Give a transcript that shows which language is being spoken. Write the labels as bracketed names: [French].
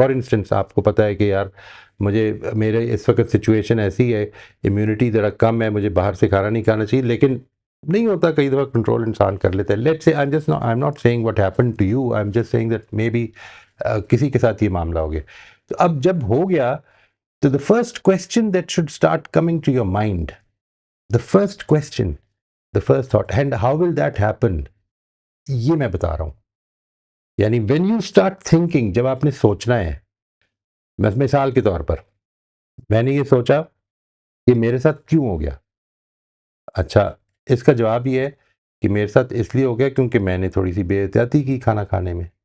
[English] for instance [Urdu] آپ کو پتہ ہے کہ یار میرے اس وقت سچویشن ایسی ہے، امیونٹی ذرا کم ہے، مجھے باہر سے کھانا نہیں کھانا چاہیے، لیکن نہیں ہوتا، کئی دفعہ کنٹرول انسان کر لیتا ہے. [English] let's say I am not saying what happen to you, I am just saying that may be [Urdu] کسی کے ساتھ یہ معاملہ ہو گیا. تو اب جب ہو گیا تو [English] the first question that should start coming to your mind, the first question, the first thought, and how will that happen, [Urdu] یہ میں بتا رہا ہوں. یعنی [English] when you start thinking، [Urdu] جب آپ نے سوچنا ہے، مثال کے طور پر میں نے یہ سوچا کہ میرے ساتھ کیوں ہو گیا. اچھا، اس کا جواب یہ ہے کہ میرے ساتھ اس لیے ہو گیا کیونکہ میں نے تھوڑی سی بے احتیاطی کی کھانا کھانے میں.